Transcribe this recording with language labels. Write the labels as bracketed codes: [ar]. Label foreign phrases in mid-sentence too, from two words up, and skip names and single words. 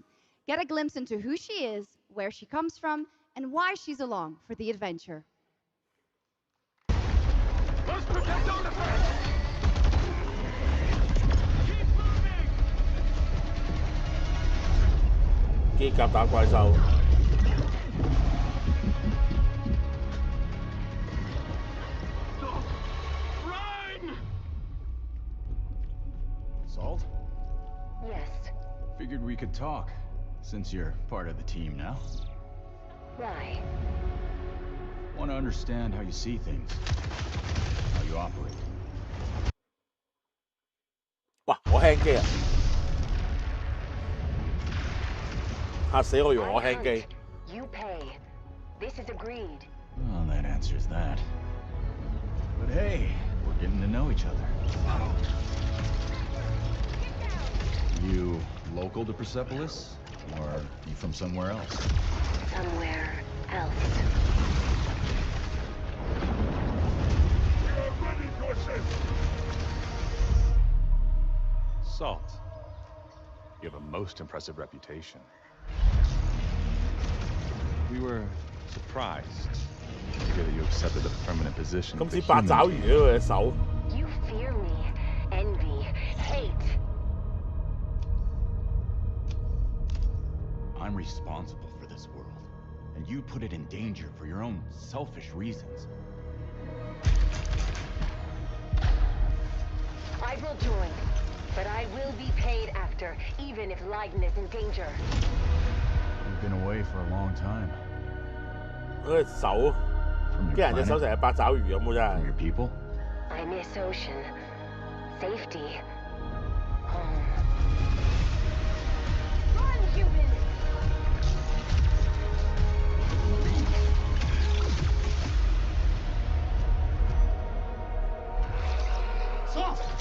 [en] Get a glimpse into who she is, where she comes from, and why she's along for the adventure. Let's protect artifacts! Keep moving! [yue] 機甲打怪獸。 [en] Salt? Yes. Figured we could talk, since you're part of the team now. Why? Want to understand how you see things, how you operate. [yue] 哇！我輕機啊！嚇死我！以為我輕機。 [en] You pay. This is agreed. Well, that answers that. But hey, we're getting to know each other. You local to Persepolis, or you from somewhere else? Somewhere else. Salt, you have a most impressive reputation. We were surprised to hear that you accepted a permanent position. [yue] 咁似八爪魚啊！佢隻手。 [en] You fear me, envy, hate. I'm responsible for this world, and you put it in danger for your own selfish reasons. I will join, but I will be paid after, even if Leiden is in danger. You've been away for a long time. [yue] 嗰隻手，啲人隻手成日八爪魚咁喎，真係。 [en] Your people? I miss ocean, safety, home. Run, human! Salt!